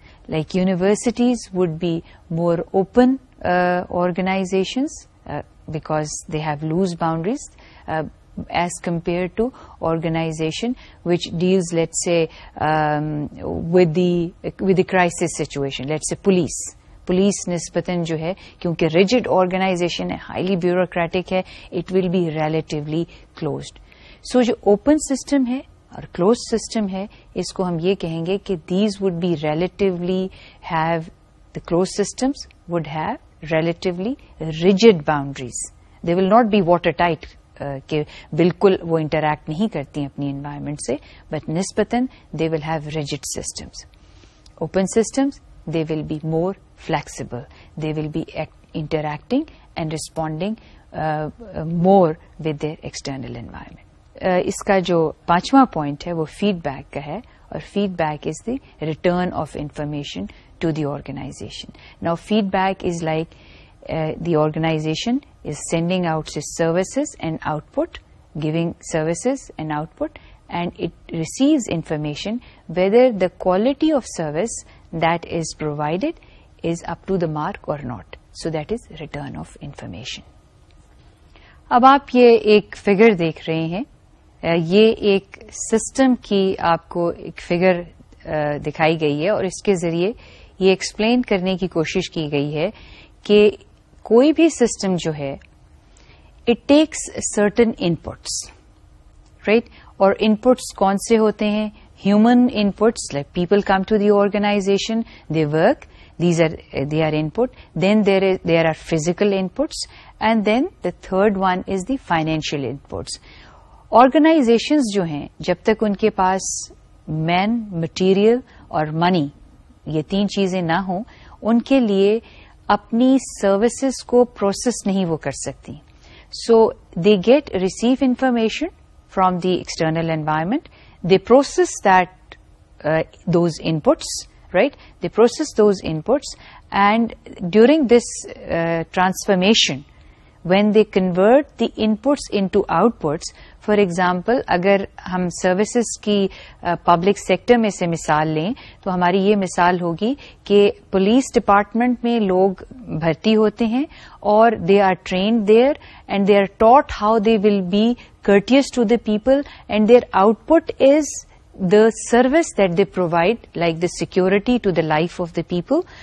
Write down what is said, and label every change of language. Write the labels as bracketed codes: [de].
[en] Like universities would be more open organizations because they have loose boundaries as compared to organization which deals, let's say, with the crisis situation. Let's say police [ur] نسبتاً جو ہے کیونکہ [en] Rigid organization ہے, highly bureaucratic ہے, it will be relatively closed. [ur] سو جو open system ہے اور close system ہے اس کو ہم یہ کہیں گے کہ [en] These would be relatively have the close systems would have relatively rigid boundaries. They will not be watertight [ur] کہ بالکل وہ انٹریکٹ نہیں کرتی اپنی انوائرمنٹ سے, [en] But نسبتاً they will have rigid systems. Open systems they will be more flexible, they will be interacting and responding more with their external environment. [ur] اس کا جو پانچواں پوائنٹ ہے وہ [en] Feedback کا ہے, اور feedback is the return of information to the organization. Now feedback is like the organization is sending out its services and output, giving services and output, and it receives information whether the quality of service that is provided is up to the mark or not. So that is return of information. [ur] اب آپ یہ ایک figure دیکھ رہے ہیں. یہ ایک system کی آپ کو ایک فگر دکھائی گئی ہے اور اس کے ذریعے یہ ایکسپلین کرنے کی کوشش کی گئی ہے کہ کوئی بھی سسٹم جو ہے [en] It takes certain inputs, right. [ur] اور انپٹس کون سے ہوتے ہیں؟ [en] Human inputs, like people come to the organization, they work, they are input. Then there are physical inputs, and then the third one is the financial inputs. [ur] Organizations جو ہیں جب تک ان کے پاس مین, مٹیریل اور منی یہ تین چیزیں نہ ہوں ان کے لیے اپنی سروسز کو پروسیس نہیں وہ کر سکتی. [en] So they get receive information from the external environment, they process that those inputs, right? They process those inputs, and during this transformation, when they convert the inputs into outputs, for example, [ur] اگر ہم services کی public sector میں سے مثال لیں تو ہماری یہ مثال ہوگی کہ پولیس ڈپارٹمنٹ میں لوگ بھرتی ہوتے ہیں اور [en] they are trained there and they are taught how they will be courteous to the people, and their output is the service that they provide, like the security to the life of the people.